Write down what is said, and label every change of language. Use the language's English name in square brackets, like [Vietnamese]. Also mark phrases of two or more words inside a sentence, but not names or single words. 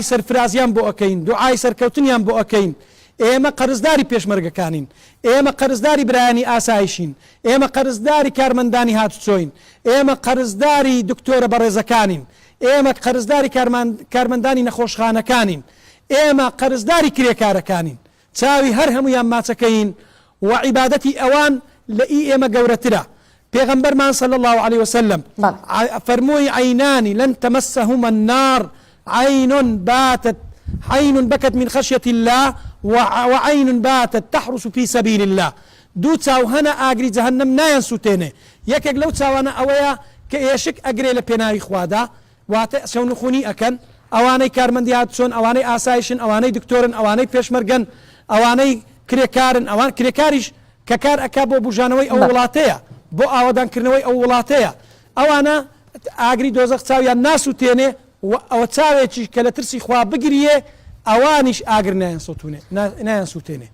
[Central Kurdish] سەرفرازیان بۆ ئەەکەین دوعای سەرکەوتنیان بۆ ئەەکەین ئێمە قەرزداری پێشمەرگەکانین ئێمە قەرزداری برایانی ئاسایشین ئێمە قەرزداری کارمەندانی هاتوچۆین ئێمە قەرزداری دکتۆرە بەڕێزەکانین ئێمە قەرزداری کارمەندانی نەخۆشخانەکانین ئێمە قەرزداری کرێکارەکانین چاوی هەر هەمویان ماچەکەین و عیبادەتی ئەوان لە ئێمە گەورەترە پێغەمبەرمان [Arabic] صلی الله عليه وسلم [Central Kurdish] فەرمووی [Arabic] عینانی لن تمسهما النار عين بكت من خشية الله وعين باتت تحرس في سبيل الله [Central Kurdish] دو تاو هنا ئاگری جەهەنەم نایەن سوتێنێ یەکێک لەو چاوانە ئەوەیە کە ئێشک ئەگرێ لە پێناوی خوادا واتە شەونخونی ئەکەن ئەوانەی کارمەندی هاتوچۆن ئەوانەی ئاسایشن ئەوانەی دکتۆرن ئەوانەی پێشمەرگەن ئەوانەی کرێکارن ئەوان کرێکاریش کە کار ئەکا بۆ بژانەوەی ئەو وڵاتەیە بۆ ئاوادانکردنەوەی ئەو وڵاتەیە ئەوانە ئاگری دۆزەخ چاویان ناسووتێنێ ئەوە چاوێکی کە لە ترسی خوا بگریێ ئەوانیش ئاگر نایان سووتێنێ.